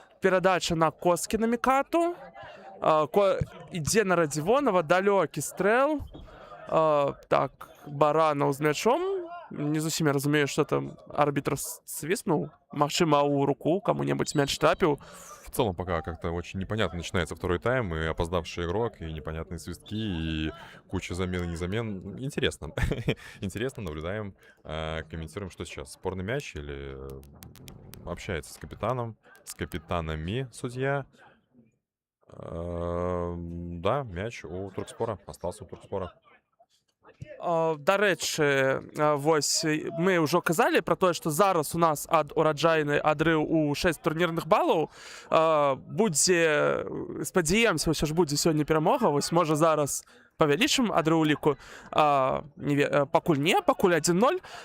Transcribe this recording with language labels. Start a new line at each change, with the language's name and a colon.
Belarusian: Перадача на Коскі на Мікату. Ідзе на Радзівонава, далёкі стрэл. Так, Баранаў з мячом. Не зусім я разумею, што там арбітр свіснуў. Магчыма, у руку кому-небудзь мяч трапіў.
Russian: В целом пока как-то очень непонятно начинается второй тайм, и опоздавший игрок, и непонятные свистки, и куча замен и незамен. Интересно. Интересно, наблюдаем, комментируем, что сейчас. Спорный мяч или общается с капитаном, с капитанами судья. Да, мяч у Туркспора, остался у Туркспора.
Belarusian: Дарэчы, вось мы ўжо казалі пра тое, што зараз у нас ад ураджайны адрыў у 6 турнірных балаў. Будзе, спадзяемся, ўсё ж будзе сёння перамога. Вось можа зараз павялічым адрыў ліку. Пакуль 1-0.